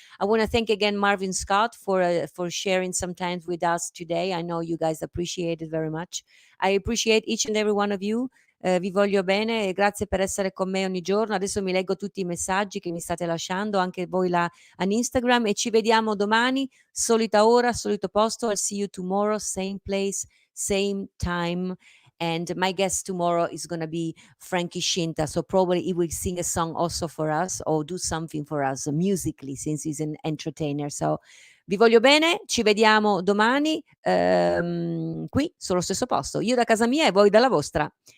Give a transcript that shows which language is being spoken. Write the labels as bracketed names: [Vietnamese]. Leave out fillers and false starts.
[English] I want to thank again Marvin Scott for sharing some time with us today. I know you guys appreciate it very much. I appreciate each and every one of you. [Italian] Vi voglio bene e grazie per essere con me ogni giorno. Adesso mi leggo tutti i messaggi che mi state lasciando, anche voi là an Instagram, e ci vediamo domani, solita ora, solito posto. [English] I'll see you tomorrow, same place, same time. And my guest tomorrow is going to be Frankie Shinta. So probably he will sing a song also for us or do something for us musically, since he's an entertainer. [Italian] So vi voglio bene, ci vediamo domani qui sullo stesso posto. Io da casa mia e voi dalla vostra.